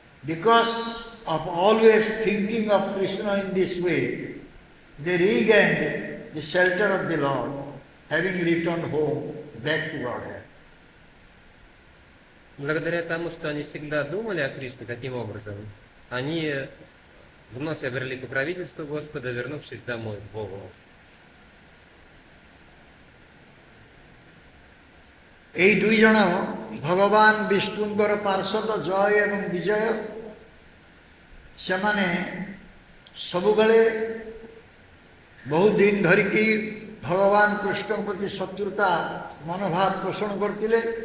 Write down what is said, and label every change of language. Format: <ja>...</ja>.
<en>Because of always thinking of Krishna in this way, they regained the shelter of the Lord, having returned home back to Godhead.</en> <ru>Благодаря тому, что они всегда думали о Кришне таким образом, они вновь обрели покровительство Господа, вернувшись домой к Богу.</ru> <or>এই দুইজন ভগবান বিষ্ণুଙ୍କର ପାର୍ଷଦ ଜୟ ଏବଂ ବିଜୟ, ସେମାନେ ସବୁବେଳେ ବହୁତ ଦିନ ଧରିକି ଭଗବାନ କୃଷ୍ଣଙ୍କ ପ୍ରତି ଶତ୍ରୁତା ମନୋଭାବ ପୋଷଣ କରିଥିଲେ।</or>